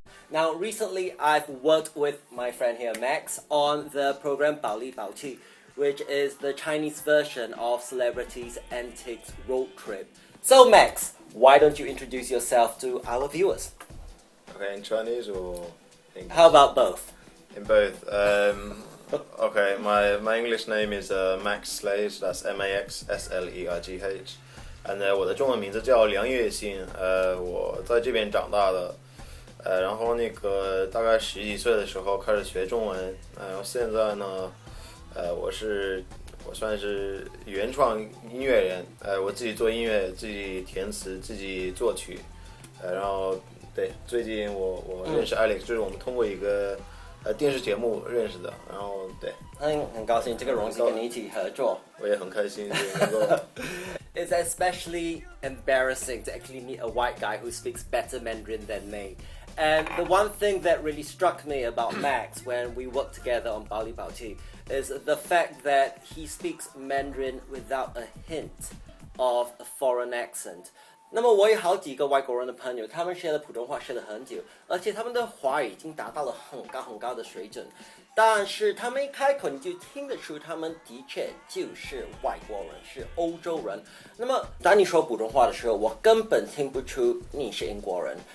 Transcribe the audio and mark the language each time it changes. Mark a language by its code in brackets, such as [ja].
[en] Now, recently I've worked with my friend here, Max, on the program 保利保气, which is the Chinese version of Celebrities Antiques Road Trip. So, Max, why don't you introduce yourself to our viewers? Okay, in Chinese or English? How about both? In both. Okay, my English name is Max Sleigh, so that's MAX SLEIGH. [zh] And 我的中文名字叫梁月信，我在这边长大的，然后大概10几岁的时候开始学中文，现在呢，我算是原创音乐人，我自己做音乐，自己填词，自己作曲，然后对，最近我认识 Alex，就是我们通过一个电视节目认识的，然后对，很高兴这个荣幸跟你一起合作。我也很开心能够。 [en] It's especially embarrassing to actually meet a white guy who speaks better Mandarin than me. And the one thing that really struck me about Max when we worked together on Bali Baoqi is the fact that he speaks Mandarin without a hint of a foreign accent. [zh] 那么我有好几个外国人的朋友，他们学了普通话学了很久，而且他们的华语已经达到了很高很高的水准，但是他们一开口你就听得出他们的确就是外国人，是欧洲人。那么当你说普通话的时候，我根本听不出你是英国人。